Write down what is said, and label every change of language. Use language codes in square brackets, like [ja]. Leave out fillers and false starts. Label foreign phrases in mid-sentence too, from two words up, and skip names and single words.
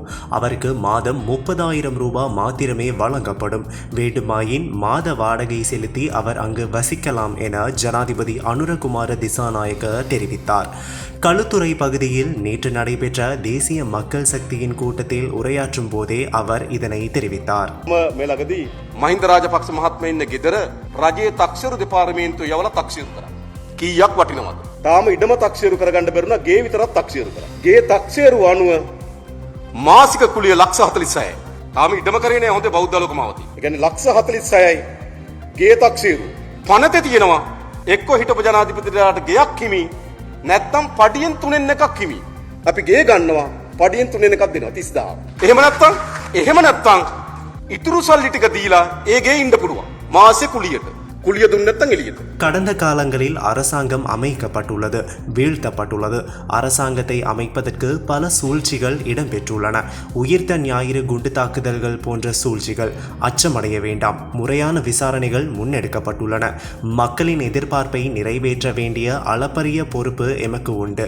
[ta] அவருக்கு மாதம் 30,000 ரூபாய் மாத்திரமே வழங்கப்படும். வேண்டுமாயின் மாத வாடகை செலுத்தி அவர் அங்கு வசிக்கலாம் என ஜனாதிபதி அனுரகுமார திசாநாயக்க தெரிவித்தார். களுத்துறை பகுதியில் நேற்று நடைபெற்ற தேசிய மக்கள் சக்தியின் கூட்டத்தில் உரையாற்றும் போதே அவர் இதனை தெரிவித்தார். [si] මහින්ද රාජපක්ෂ මහත්මයා ඉන්න ගෙදර රජයේ තක්සේරු දෙපාර්තමේන්තුව යවලා තක්සේරු කරා. කීයක් වටිනවද? තාම ඉඩම තක්සේරු කරගන්න බැරුණා, ගේ විතරක් තක්සේරු කරා. ගේ තක්සේරු අනුව මාසික කුලිය 146යි. තාම ඉඩම කරේ නෑ හොඳේ බෞද්ධ ලෝක මාවතී. ඒ කියන්නේ 146යි ගේ තක්සේරු. පනතේ තියෙනවා එක්ක හිටපු ජනාධිපතිලාට ගෙයක් හිමි නැත්තම් පඩියෙන් 3න් එකක් හිමි. අපි ගේ ගන්නවා පඩියෙන් 3න් එකක් දෙනවා 30,000. එහෙම නැත්තම් ඉතුරු සල්ලි ටික දීලා ඒ ගේ ඉන්න පුළුවන්. මාසෙ කුලියට. කුලිය දුන්නේ නැත්තම් එළියට. [ta] கடந்த காலங்களில் அரசாங்கம் அமைக்கப்பட்டுள்ளது, வீழ்த்தப்பட்டுள்ளது. அரசாங்கத்தை அமைப்பதற்கு பல சூழ்ச்சிகள் இடம்பெற்றுள்ளன. உயிர்த்த ஞாயிறு குண்டு தாக்குதல்கள் போன்ற சூழ்ச்சிகள். அச்சமடைய வேண்டாம். முறையான விசாரணைகள் முன்னெடுக்கப்பட்டுள்ளன. மக்களின் எதிர்பார்ப்பை நிறைவேற்ற வேண்டிய அளப்பரிய பொறுப்பு எமக்கு உண்டு.